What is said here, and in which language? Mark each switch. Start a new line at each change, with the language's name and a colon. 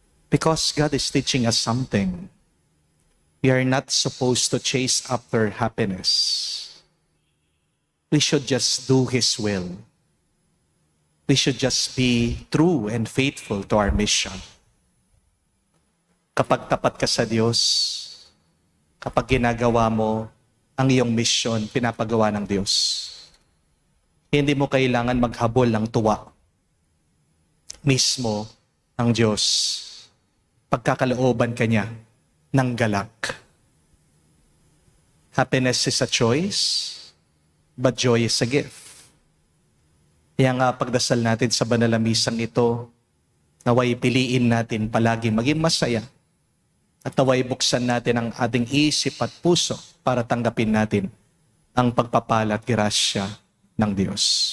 English: Because God is teaching us something. We are not supposed to chase after happiness. We should just do His will. We should just be true and faithful to our mission.
Filipino: Kapag tapat ka sa Diyos, kapag ginagawa mo ang iyong mission, pinapagawa ng Diyos, hindi mo kailangan maghabol ng tuwa. Mismo ang Diyos, pagkakalooban ka niya ng galak.
English: Happiness is a choice, but joy is a gift.
Filipino: Kaya nga pagdasal natin sa banal na misang ito, naway piliin natin palagi maging masaya at naway buksan natin ang ating isip at puso para tanggapin natin ang pagpapala at grasya ng Diyos.